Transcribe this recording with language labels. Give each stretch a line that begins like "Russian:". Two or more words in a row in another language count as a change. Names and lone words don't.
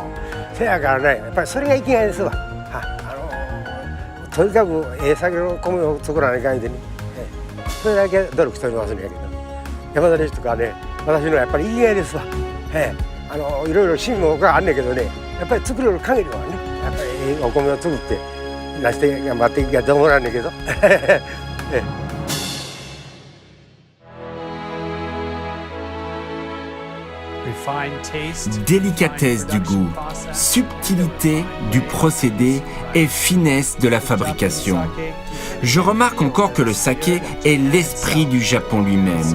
Japanese: せやからね、やっぱりそれが生きがいですわ。とにかく酒の米を作らないかんでね、それだけ努力しておりますんやけど、山田錦とかね、私のやっぱり生きがいですわ。いろいろ辛抱があんねんけどね、やっぱり作れる限りはね、やっぱりお米を作って出して頑張っていきたいと思うんだけど。
French: Délicatesse du goût, subtilité du procédé et finesse de la fabrication. Je remarque encore que le saké est l'esprit du Japon lui-même.